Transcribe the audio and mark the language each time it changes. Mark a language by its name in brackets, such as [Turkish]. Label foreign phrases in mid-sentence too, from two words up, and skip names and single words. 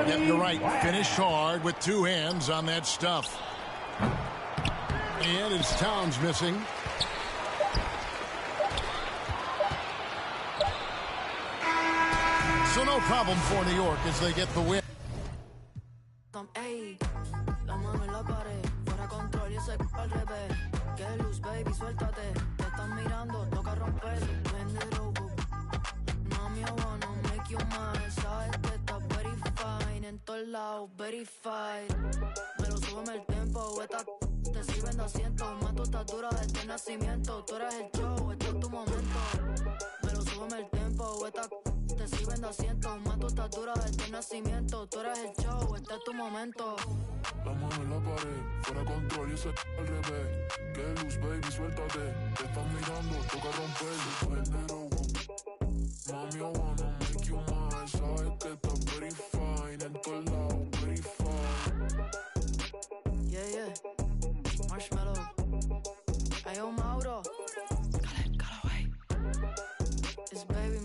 [English] Yep, you're right. Finished hard with 2 hands on that stuff. And it's Towns missing. So no problem for New York as they get the win. [Spanish] Ey, la mano en la pared, fuera control y ese al revés. Que luz, baby, suéltate. Te están mirando, toca romper. [English] Bend it over. Mami, I wanna make you mine. [Spanish] Sabes que estás [English] very fine. [Spanish] En todos lados, verified. Me lo súbeme el tempo, esta te sirven de asiento. Más tu estatura desde el nacimiento. Tú eres el show, este es tu momento. Me lo súbeme el tempo, esta te sirven de asiento. Más tu estatura desde el nacimiento. Tú eres el show, este es tu momento. La mano en la pared, fuera control y ese al revés. Que luz, baby, suéltate. Te están mirando, toca romper. [English] Mami, I wanna make you mine. [Spanish] Sabes que estás [English] very fine. [Spanish] En todos lados, [English] very fine. Yeah, yeah. Marshmallow. Ayo, Mauro. Call away. It's